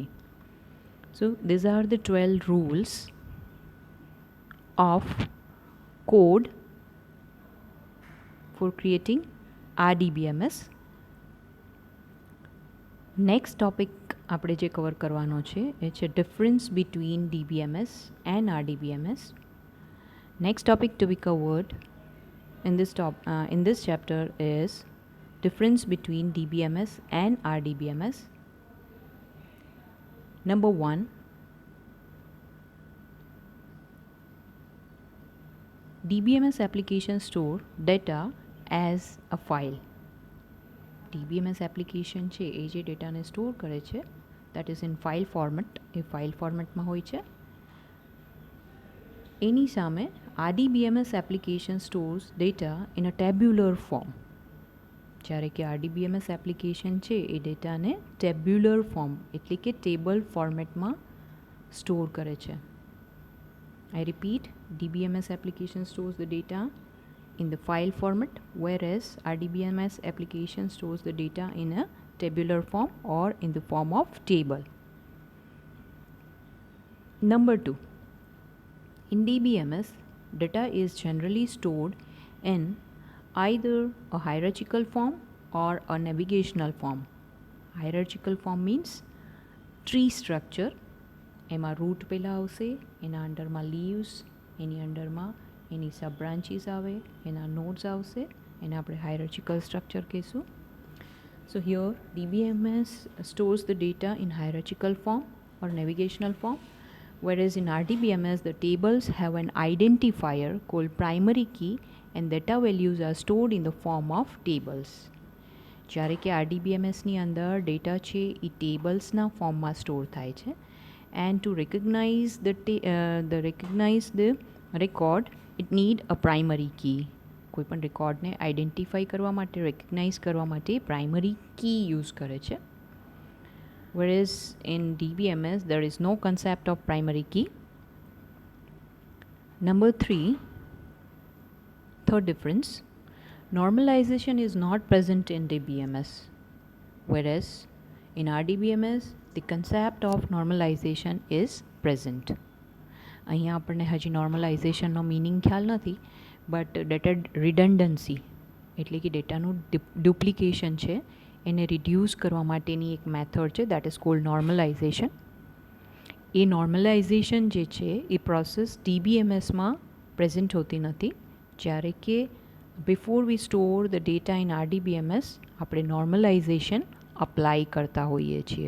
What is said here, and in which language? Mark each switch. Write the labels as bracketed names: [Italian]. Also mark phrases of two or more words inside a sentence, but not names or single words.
[English] So these are the 12 rules of Codd for creating RDBMS. next topic [Gujarati] આપણે જે કવર કરવાનો છે એ છે [English] difference between DBMS and RDBMS. Next topic to be covered in this chapter is difference between DBMS and RDBMS. Number 1, DBMS application store data as a file. [Gujarati] DBMS application છે એ જે ડેટાને સ્ટોર કરે છે [English] that is in file format, [Gujarati] એ ફાઇલ ફોર્મેટમાં હોય છે. એની સામે [English] RDBMS application stores data in a tabular form. [Gujarati] જ્યારે કે RDBMS એપ્લિકેશન છે એ ડેટાને [English] tabular form [Gujarati] એટલે કે ટેબલ ફોર્મેટમાં સ્ટોર કરે છે. [English] I repeat, DBMS application stores the data in the file format, whereas RDBMS application stores the data in a tabular form or in the form of table. Number 2, in DBMS, data is generally stored in either a hierarchical form or a navigational form. Hierarchical form means tree structure. [Gujarati] એમાં રૂટ પહેલાં આવશે, એના અંડરમાં લીવ્સ, એની અંડરમાં એની [English] sub branches [Gujarati] આવે, એના નોડ્સ આવશે, એને આપણે હાયરાર્ચિકલ સ્ટ્રક્ચર કહીશું. [English] So here DBMS stores the data in hierarchical form or navigational form, whereas in RDBMS the tables have an identifier called primary key and data values are stored in the form of tables. [Gujarati] જ્યારે કે RDBMSની અંદર ડેટા છે એ ટેબલ્સના ફોર્મમાં સ્ટોર થાય છે. [English] And to recognize the record, it need a primary key. [Gujarati] કોઈપણ રેકોર્ડને આઈડેન્ટિફાઈ કરવા માટે, રેકગ્નાઇઝ કરવા માટે [English] primary key use [Gujarati] કરે છે. [English] Whereas in DBMS there is no concept of primary key. Number 3, third difference, normalization is not present in DBMS, whereas in RDBMS the concept of normalization is present. [Gujarati] અહીંયા આપણને હજી નોર્મલાઇઝેશનનો મિનિંગ ખ્યાલ નથી, [English] but data redundancy [Gujarati] એટલે કે ડેટાનું ડુપ્લિકેશન છે એને રિડ્યુસ કરવા માટેની એક મેથડ છે, [English] that is called normalization. [Gujarati] એ નોર્મલાઇઝેશન જે છે એ પ્રોસેસ DBMSમાં પ્રેઝન્ટ હોતી નથી, જ્યારે કે [English] before we store the data in RDBMS [Gujarati] આપણે નોર્મલાઇઝેશન અપ્લાય કરતા હોઈએ છીએ.